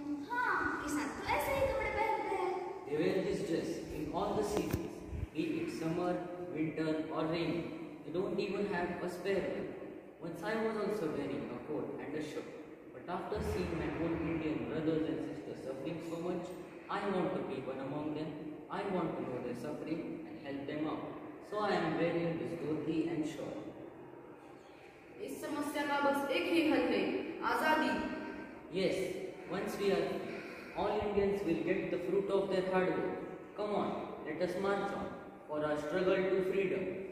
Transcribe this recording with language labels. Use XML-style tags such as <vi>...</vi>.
<hi>हाँ, किसान तो ऐसे ही कपड़े पहनते हैं।</hi> <en>They wear this dress in all the seasons, be it summer, winter or rainy. They don't even have a spare one. Once I was also wearing a coat and a shirt. But after seeing my own Indian brothers and sisters suffering so much, I want to be one among them. I want to know their suffering and help them out. So I am wearing this dhoti and shawl.</en> <hi>इस समस्या का बस एक ही हल है, आजादी।</hi> <en>Yes, once we are free, all Indians will get the fruit of their hard work. Come on, let us march on for our struggle to freedom.</en>